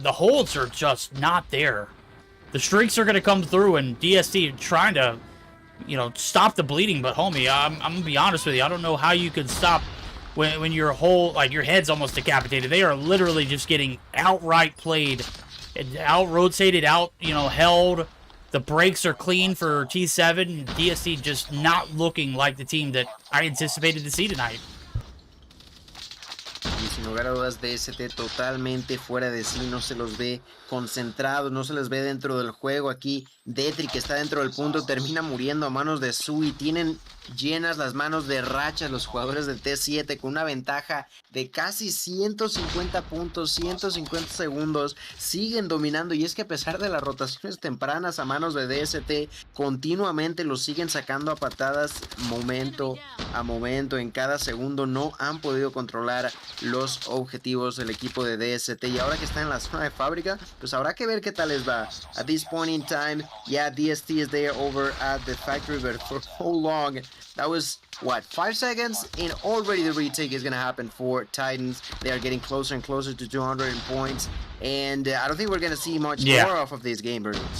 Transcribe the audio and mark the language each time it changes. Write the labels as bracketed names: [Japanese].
[English] The holds are just not there. The streaks are going to come through, and DSC trying to, stop the bleeding, but homie, I'm going to be honest with you. I don't know how you could stop when your your head's almost decapitated. They are literally just getting outright played, out-rotated, held. The breaks are clean for T7. DSC just not looking like the team that I anticipated to see tonight. [Spanish] Y sin lugar a dudas, DST totalmente fuera de sí, no se los ve concentrados, no se les ve dentro del juego. Aquí Detri, que está dentro del punto, termina muriendo a manos de Sui. Tienen llenas las manos de rachas los jugadores del T7 con una ventaja de casi 150 puntos, 150 segundos. Siguen dominando, y es que a pesar de las rotaciones tempranas a manos de DST, continuamente los siguen sacando a patadas momento a momento. En cada segundo no han podido controlar los objetivos del equipo de DST, y ahora que están en la zona de fábrica, pues habrá que ver qué tal les va. [English] At this point in time, yeah, DST is there over at the factory, but for how long? That was, 5 seconds? And already the retake is going to happen for Titans. They are getting closer and closer to 200 points. And I don't think we're going to see much more off of this game, Birds.